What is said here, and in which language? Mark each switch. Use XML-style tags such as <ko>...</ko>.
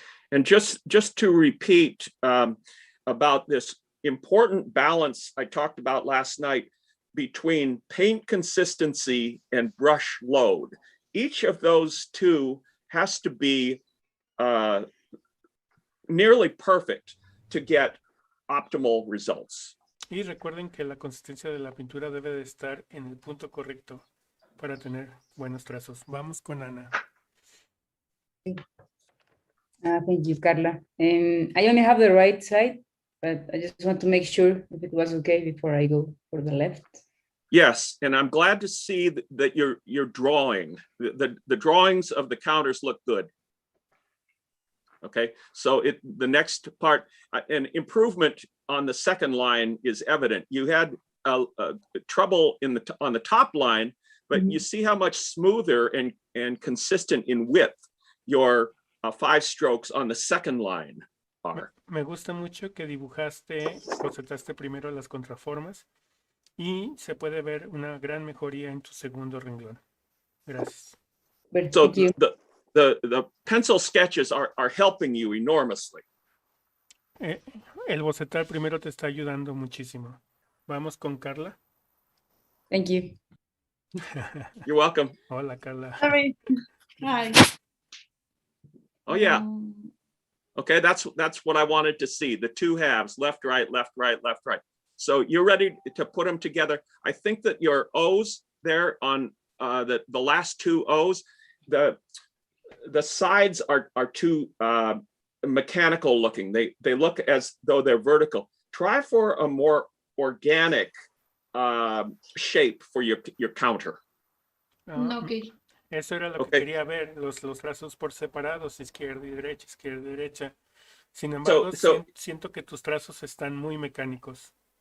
<en>And just to repeat about this important balance I talked about last night between paint consistency and brush load. Each of those two has to be nearly perfect to get optimal results.</en> <es>Y recuerden que la consistencia de la pintura debe de estar en el punto correcto para tener buenos trazos. Vamos con Ana.</es> <en>Thank you, Carla. I only have the right side, but I just want to make sure if it was okay before I go for the left. Yes, and I'm glad to see that you're drawing. The drawings of the counters look good. Okay, so the next part, an improvement on the second line is evident. You had trouble on the top line, but you see how much smoother and consistent in width your 5 strokes on the second line are.</en> <es>Me gusta mucho que bocetaste primero las contraformas y se puede ver una gran mejoría en tu segundo renglón. Gracias.</es> <en>So the pencil sketches are helping you enormously.</en> <es>El bocetar primero te está ayudando muchísimo. Vamos con Carla.</es> <en>Thank you. You're welcome.</en> <es>Hola, Carla.</es> <en>Sorry. Hi. Oh yeah. Okay, that's what I wanted to see. The 2 halves, left, right, left, right, left, right. So you're ready to put them together. I think that your O's there on the last 2 O's, the sides are too mechanical looking. They look as though they're vertical. Try for a more organic shape for your counter. Okay.</en> <es>Eso era lo que quería ver, los trazos por separados, izquierda y derecha. Sin embargo, siento que tus trazos están muy mecánicos.</es>